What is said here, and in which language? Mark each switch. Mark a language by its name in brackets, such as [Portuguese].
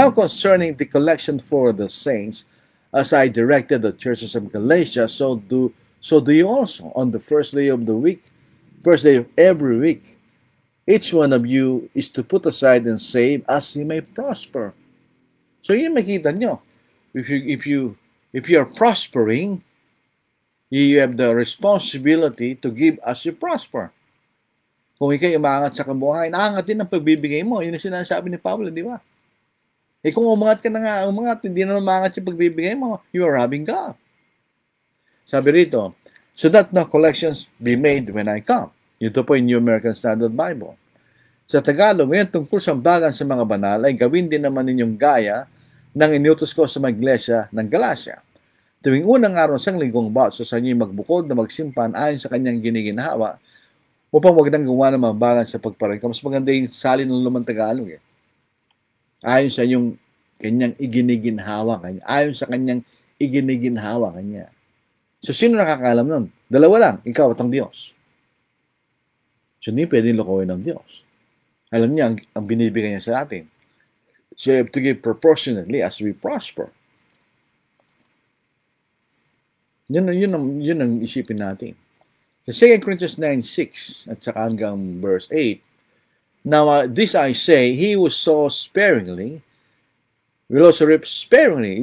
[English] Now concerning the collection for the saints, as I directed the churches of Galatia, so do you also on the first day of the week, first day of every week. Each one of you is to put aside and save as he may prosper. [Filipino] So yun makita nyo. [English] If you are prospering, you have the responsibility to give as you prosper. [Filipino] Kung ikay umangat sa kabuhayan, aangat din ang pagbibigay mo. Yun ang sinasabi ni Pablo, di ba? Kung umangat ka na nga, hindi na umangat yung pagbibigay mo, [English] you are robbing God. [Filipino] Sabi rito, [English] so that no collections be made when I come. [Filipino] Ito po yung New American Standard Bible. Sa Tagalog, ngayon tungkol sa bagan sa mga banal, ay gawin din naman ninyong gaya ng inutos ko sa mga iglesia ng Galacia. Tuwing unang araw sa linggong bawat sa inyo magbukod na magsimpan ayon sa kanyang giniginhawa, upang wag nang gawa ng mga bagan sa pagparengka. Mas maganda yung salin ng lumang Tagalog. Ayon sa inyong kanyang iginiginhawa kanya. Ayon sa kanyang iginiginhawa kanya. So, sino nakakaalam nun? Dalawa lang, ikaw at ang Diyos. So, hindi pwedeng lokohin ng Diyos. Alam niya, ang binibigay niya sa atin. [English] So, you have to give proportionately as we prosper. [Filipino] Yun ang isipin natin. [English] Sa 2 Corinthians 9:6 [Filipino] at saka hanggang [English] verse 8, now, this I say, he who sows sparingly will also reap sparingly.